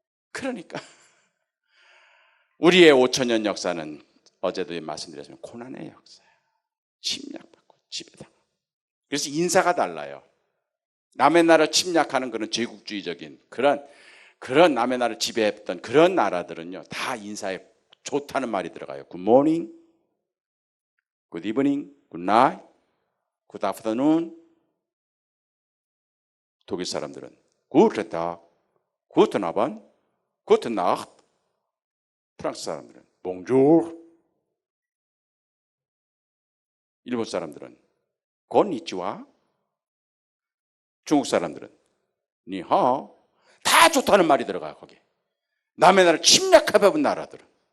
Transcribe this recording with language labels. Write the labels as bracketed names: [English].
[Korean] 그러니까 우리의 5천년 역사는 어제도 말씀드렸지만 고난의 역사예요. 침략받고 지배당하고. 그래서 인사가 달라요. 남의 나라를 침략하는 그런 제국주의적인 그런 남의 나라를 지배했던 그런 나라들은요, 다 인사에 좋다는 말이 들어가요. [English] Good morning, good evening, good night, good afternoon. [Korean] 독일 사람들은 [German] Guten Tag, Guten Abend, Guten Nacht. [Korean] 프랑스 사람들은 [French] Bonjour. [Korean] 일본 사람들은 건니치와. 중국 사람들은 니하오. 다 좋다는 말이 들어가요, 거기에. 남의 나라를 침략해본 나라들은.